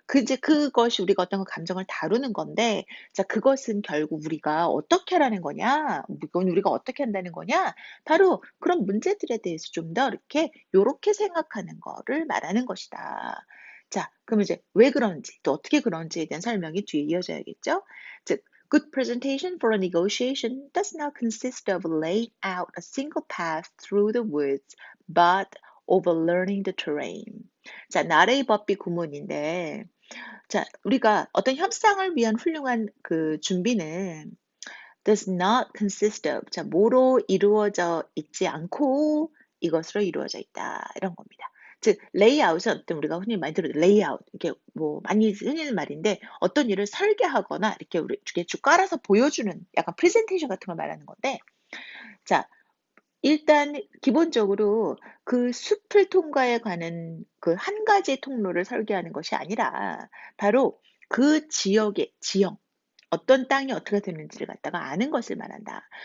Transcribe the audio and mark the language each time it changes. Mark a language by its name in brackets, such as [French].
[Korean] 이제 그것이 우리가 어떤 감정을 다루는 건데 자 그것은 결국 우리가 어떻게 하라는 거냐? 이건 우리가 어떻게 한다는 거냐? 바로 그런 문제들에 대해서 좀 더 이렇게 요렇게 생각하는 거를 말하는 것이다. 자, 그럼 이제 왜 그런지 또 어떻게 그런지에 대한 설명이 뒤에 이어져야겠죠? 즉 [English] good presentation for a negotiation does not consist of laying out a single path through the woods, but of learning the terrain. [Korean] 자, 나레이 법비 구문인데, 자, 우리가 어떤 협상을 위한 훌륭한 그 준비는 [English] does not consist of, [Korean] 자, 뭐로 이루어져 있지 않고 이것으로 이루어져 있다. 이런 겁니다. 즉, 레이아웃은 어떤 우리가 흔히 많이 들어요. 레이아웃. 이렇게 뭐 많이 쓰이는 말인데 어떤 일을 설계하거나 이렇게 우리 이렇게 쭉 깔아서 보여주는 약간 프레젠테이션 같은 걸 말하는 건데 자, 일단 기본적으로 그 숲을 통과해 가는 그 한 가지 통로를 설계하는 것이 아니라 바로 그 지역의 지형 어떤 땅이 어떻게 되는지를 갖다가 아는 것을 말한다.